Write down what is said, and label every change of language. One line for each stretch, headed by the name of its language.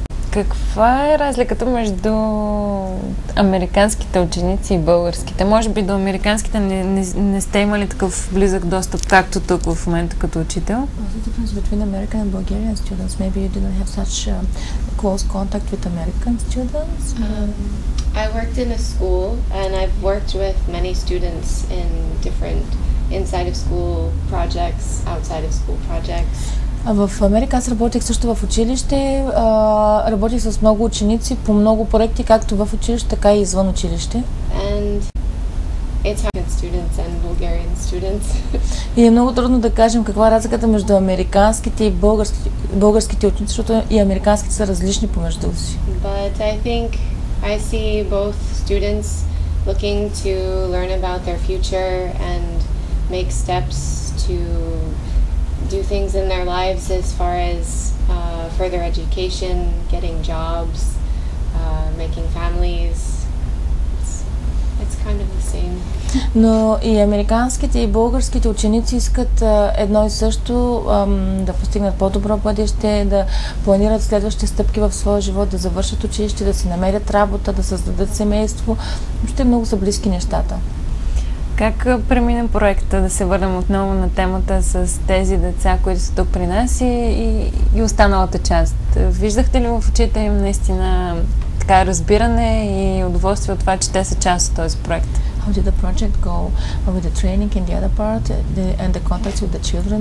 Bulgarian: Каква е разликата между американските ученици и българските? Може би до американските не сте имали такъв близък достъп, както тук в момента като учител?
English: What's the difference between American and Bulgarian students? Maybe you didn't have such close contact with American students? I worked in a school and I've worked with many students in different inside of school projects, outside of school projects. В Америка аз работих също в училище, работих с много ученици по много проекти, както в училище, така и извън училище. And it's hard students and Bulgarian students. И е много трудно да кажем каква е разликата между американските и българските ученици, защото и американските са различни помежду си. But I think I see both students looking to learn about their future and make steps to do things in their lives as far as further education, getting jobs, making families. It's kind of the same.
Bulgarian: Но и американските и българските ученици искат едно и също, да постигнат по-добро бъдеще, да планират следващи стъпки в своя живот, да завършат училище, да си намерят работа, да създадат семейство. Въобще много са близки нещата. Как премина проекта, да се върнем отново на темата с тези деца, които са тук при нас и останалата част? Виждахте ли в очите им наистина така разбиране и удоволствие от това, че те са част от този проект?
English: How did the project go with the training in the other part and the contacts with the children?